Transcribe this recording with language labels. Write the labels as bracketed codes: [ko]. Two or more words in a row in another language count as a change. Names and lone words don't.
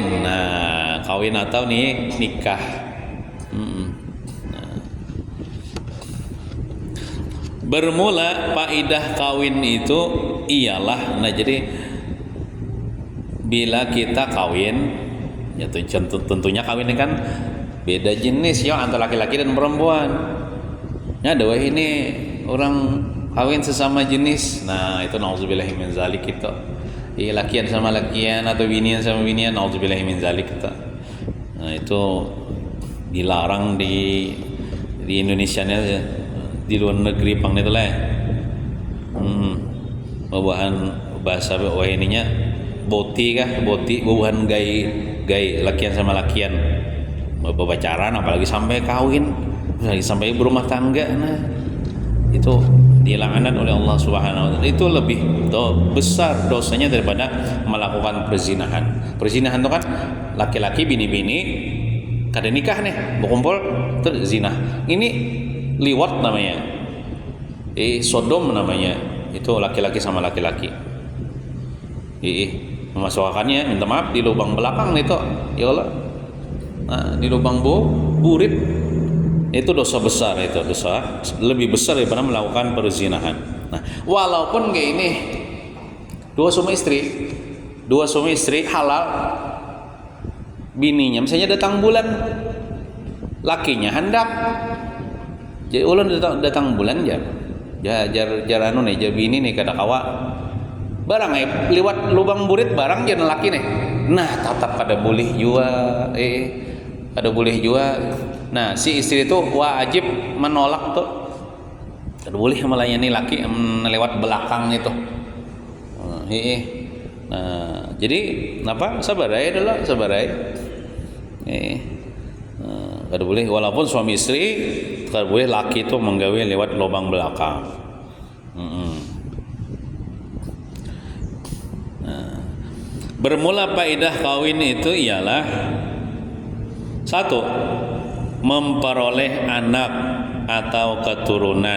[id] Nah kawin atau nih nikah. Bermula faidah kawin itu ialah, nah jadi bila kita kawin, ya tentunya kawin ini kan beda jenis ya antara laki-laki dan perempuan. Ya doa ini orang kawin sesama jenis. Nah itu [ar] nauzubillahi min zalik [id] kita. [bjn] Lakian sama lakian atau binian sama binian, [ar] nauzubillahi min zalik [bjn] kita. Nah itu dilarang di Indonesia nya di luar negeri pang itu lah. Bawahan bahasa ininya boti bawahan gay lakian sama lakian berpacaran apalagi sampai kawin lagi sampai berumah tangga. [id] Nah itu dilaknat oleh Allah [ar] Subhanahu wa taala. [id] Itu lebih besar dosanya daripada melakukan perzinahan. [bjn] Perzinahan itu kan laki-laki bini-bini kada nikah nih berkumpul terus zina. [id] Ini liwat namanya, sodom namanya. Itu laki-laki sama laki-laki. Memasukkannya minta maaf di lubang belakang itu, ya Allah. Nah, di lubang burit itu dosa besar, itu dosa lebih besar daripada melakukan perzinahan. Nah, walaupun kayak ini dua suami istri halal, [bjn] bininya misalnya datang bulan, lakinya hendak, jadi ulun datang bulan jar anu nih, jar bini nih kada kawa barang lewat lubang burit barang jar laki nih. Nah tetap kada boleh jua, kada boleh jua. Nah si istri itu wajib menolak tuh, kada boleh melayani laki lewat belakang itu. Nah jadi apa sabarai dulu sabarai. Kada boleh walaupun suami istri, kada boleh laki itu menggawe lewat lubang belakang. [id] Bermula faedah kawin itu ialah satu, memperoleh anak atau keturunan.